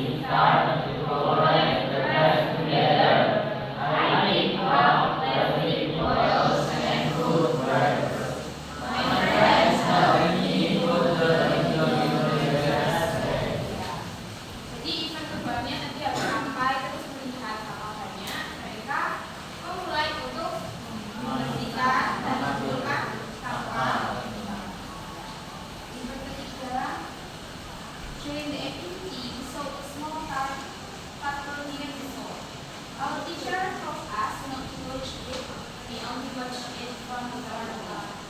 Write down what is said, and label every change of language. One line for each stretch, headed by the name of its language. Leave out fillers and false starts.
English: start to collect the rest together. I pick up plastic bottles and foodware. My friends help me put them into the basket.
Indonesian: Jadi event keduanya nanti akan sampai terus melihat apanya mereka memulai untuk membersihkan dan mengumpulkan sampah. Event ketiga,
English: during the activity we saw a small turtle near the shore. Our teacher told us not to watch it, we only watch it from the water.